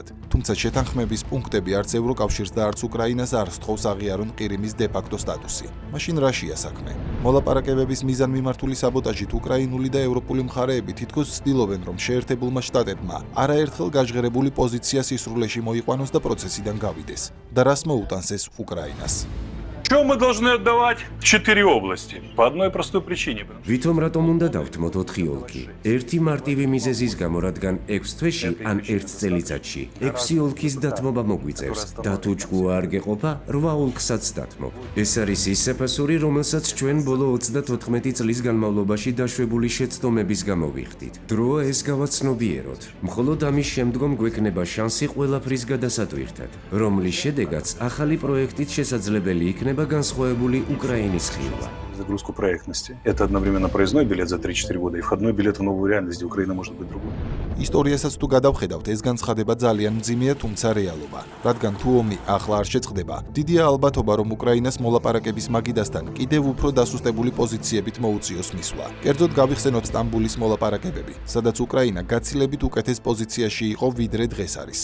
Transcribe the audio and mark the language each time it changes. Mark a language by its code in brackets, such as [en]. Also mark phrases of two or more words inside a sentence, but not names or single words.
[ka] თუმცა შეთანხმების პუნქტები არც ევროკავშირს და არც უკრაინას არ სთხოვს აღიარონ ყირიმის დე-ფაქტო სტატუსი. მაშინ რაშია საქმე? მოლაპარაკებების მიზანმიმართული საბოტაჟით უკრაინული და ევროპული მხარეები თითქოს ცდილობენ, რომ შეერთებულმა შტატებმა არაერთხელ გაჟღერებული პოზიცია სისრულეში მოიყვანოს და პროცესიდან გავიდეს. და რას მოუტანს ეს უკრაინას? [ru] Что мы должны отдавать 4 области? По одной простой причине. [ka] ვითომ რატომ უნდა დავთმოთ 4 ოლქი? ერთი მარტივი მიზეზის გამო, რადგან 6 თვეში ან 1 წელიწადში 6 ოლქის დათმობა მოგვიწევს და თუ ჭკუა არ გეყოფა, 8 ოლქსაც დათმობ. ეს არის ის საფასური, რომელსაც ჩვენ ბოლო 34 წლის განმავლობაში დაშვებული შეცდომების გამო ვიხდით. დროა ეს გავაცნობიეროთ. მხოლოდ ამის შემდგომ გვექნება შანსი ყველაფრის გადასატვირთად, რომლის შედეგაც ახალი პროექტით შესაძლებელი იქნება განსხვავებული უკრაინის ხილვა. [ru] Загрузку проектности. Это одновременно проездной билет за 3-4 года и входной билет в новую реальность, где Украина может быть другой. [ka] ისტორიასაც თუ გადავხედავთ, ეს განცხადება ძალიან მძიმეა, თუმცა რეალობა. რადგან თუ ომი ახლა არ შეწყდება, დიდია ალბათობა, რომ უკრაინას მოლაპარაკების მაგიდასთან კიდევ უფრო დასუსტებული პოზიციებით მოუწიოს მისვლა. კერძოდ გავიხსენოთ სტამბულის მოლაპარაკებები, სადაც უკრაინა გაცილებით უკეთეს პოზიციაში იყო, ვიდრე დღეს არის.